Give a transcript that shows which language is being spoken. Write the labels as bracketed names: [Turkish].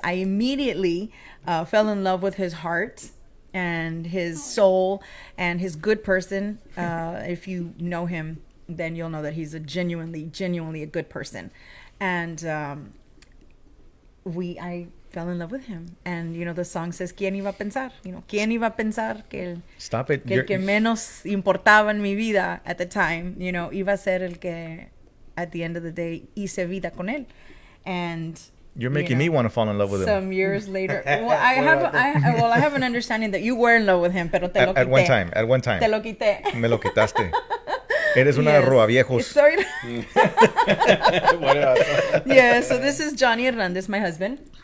[English] I immediately fell in love with his heart and his soul and his good person. If you know him, then you'll know that he's a genuinely a good person. And I fell in love with him. And, the song says, [Spanish] ¿Quién iba a pensar? ¿Quién iba a pensar que [English] Stop it. [Spanish] el que menos importaba en mi vida [English] at the time, [Spanish] iba a ser el que, [English] at the end of the day, [Spanish] hice vida con él. [English] And You're making me want to fall in love with him. Some years later. Well, I have an understanding that you were in love with him, [Spanish] pero te lo quité. [English] At one time. [Spanish] Te lo quité. Me lo quitaste. Eres una robaviejos. [English] Sorry. Yeah, so this is Johnny Hernandez, my husband.